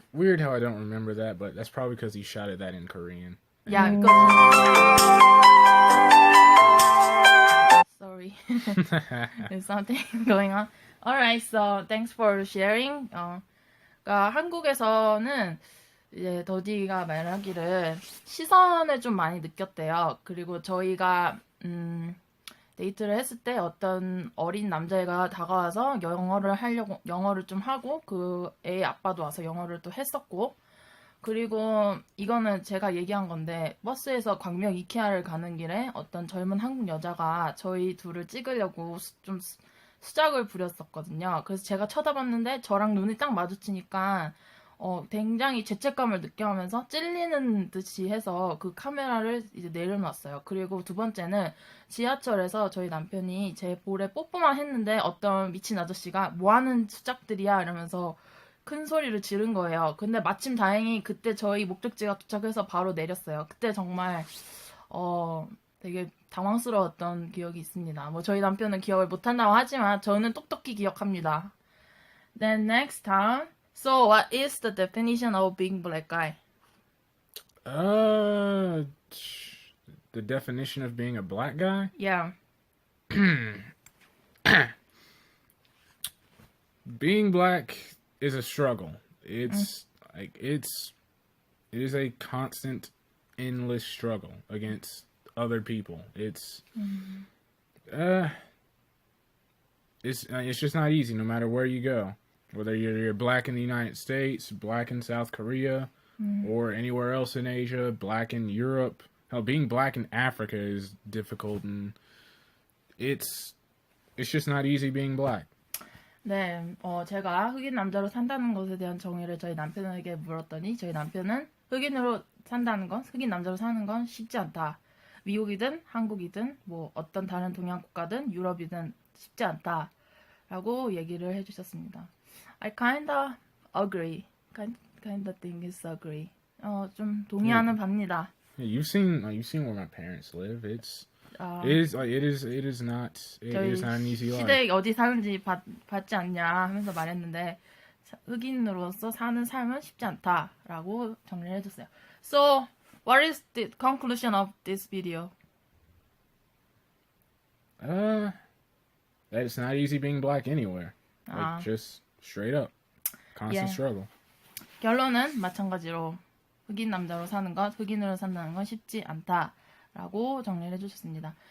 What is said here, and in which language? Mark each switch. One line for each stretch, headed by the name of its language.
English: Weird how I don't remember that, but that's probably because he shouted that in Korean. Yeah, because sorry, there's something going on. Alright, so thanks for sharing.
Korean: 그러니까 한국에서는 이제 더디가 말하기를 시선을 좀 많이 느꼈대요. 그리고 저희가 데이트를 했을 때 어떤 어린 남자애가 다가와서 영어를 좀 하고 그 애 아빠도 와서 영어를 또 했었고 그리고 이거는 제가 얘기한 건데 버스에서 광명 이케아를 가는 길에 어떤 젊은 한국 여자가 저희 둘을 찍으려고 좀 수작을 부렸었거든요. 그래서 제가 쳐다봤는데 저랑 눈이 딱 마주치니까 굉장히 죄책감을 느껴하면서 찔리는 듯이 해서 그 카메라를 이제 내려놨어요. 그리고 두 번째는 지하철에서 저희 남편이 제 볼에 뽀뽀만 했는데 어떤 미친 아저씨가 뭐 하는 수작들이야 이러면서 큰 소리를 지른 거예요. 근데 마침 다행히 그때 저희 목적지가 도착해서 바로 내렸어요. 그때 정말 되게 당황스러웠던 기억이 있습니다. 뭐 저희 남편은 기억을 못한다고 하지만 저는 똑똑히 기억합니다.
English: Then next time, so what is the definition of being black guy? Uh, the definition of being a black guy? Yeah. Being black is a struggle. It's it is a constant, endless struggle against other people. It's just not easy no matter where you go. Whether you're black in the United States, black in South Korea, or anywhere else in Asia, black in Europe. Hell, being black in Africa is difficult, and it's just not easy being black.
Korean: 네, 제가 흑인 남자로 산다는 것에 대한 정의를 저희 남편에게 물었더니 저희 남편은 흑인으로 산다는 건, 흑인 남자로 사는 건 쉽지 않다. 미국이든 한국이든 뭐 어떤 다른 동양 국가든 유럽이든 쉽지 않다. 라고 얘기를 해주셨습니다.
English: I kinda agree. Kinda think is agree.
Korean: 좀 동의하는 바입니다.
English: You've seen where my parents live. It is not an easy life.
Korean: 시댁 어디 사는지 받지 않냐 하면서 말했는데 흑인으로서 사는 삶은 쉽지 않다라고 정리를 해줬어요.
English: So, what is the conclusion of this video? That it's not easy being black anywhere. Just straight up, constant struggle.
Korean: 결론은 마찬가지로 흑인 남자로 사는 것, 흑인으로 산다는 건 쉽지 않다라고 정리를 해주셨습니다.